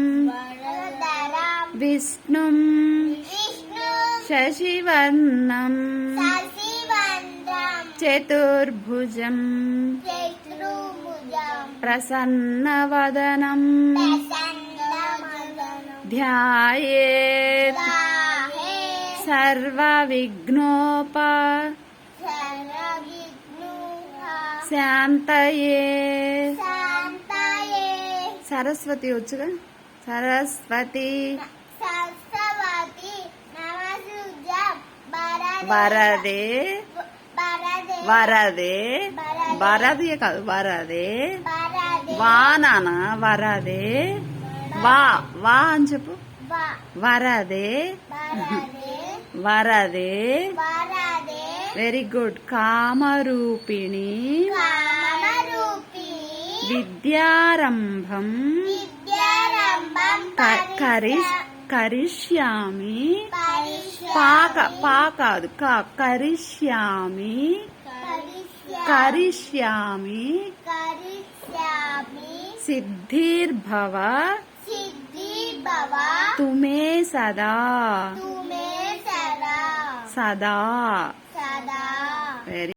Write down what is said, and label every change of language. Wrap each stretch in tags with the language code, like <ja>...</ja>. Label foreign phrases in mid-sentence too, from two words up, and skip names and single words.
<sa>विष्णुं शशिवर्णं चतुर्भुजं प्रसन्नवदनं ध्यायेत् सर्वविघ्नोपशान्तये। सरस्वती వచ్చుగా सरस्वती वरदे वरदे वरदे కాదు వరదే వానన వరదే వా వా</sa> <te>అని చెప్పు</te> <sa>వరదే వరదే</sa> <en>very good</en> <sa>కామరూపిణి విద్యారంభం కరిష్యామి పాక పాకాదు కరిష్యామి కరిష్యామి సిద్ధిర్భవ తుమే సదా సదా వెరీ</sa>